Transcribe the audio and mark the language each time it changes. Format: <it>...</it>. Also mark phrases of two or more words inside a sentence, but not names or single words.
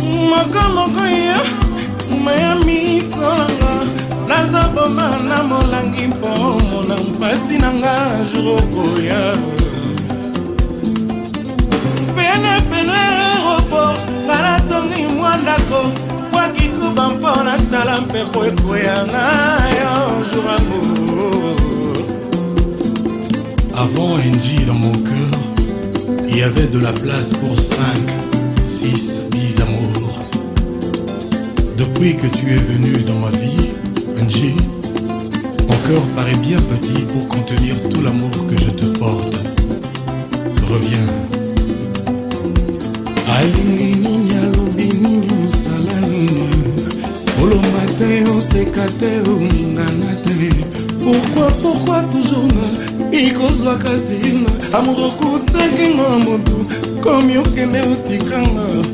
<ln>Moko moko ya, maya miso nanga, naza boma na molangi mpo mona mpasi nanga jour okoya. Pene pene aéroport, nga natongi mwa ndako, bwaki kuba mpo natala mpepo ekwea na yo</ln> <fr>jour amour. Avant N J dans mon cœur, il y avait de la place pour cinq, six, dix amours. Depuis que tu es venu dans ma vie, N J, mon cœur paraît bien petit pour contenir tout l'amour que je te porte. Reviens.</fr> <ln>Alingi nini, alobi nini, osala nini? Olomba te, oseka te, oningana te.</ln> <fr>Pourquoi, pourquoi toujours nga?</fr> <ln>Ikozwaka zinga. Amour okutaki nga motu, komi okende otikanga.</ln>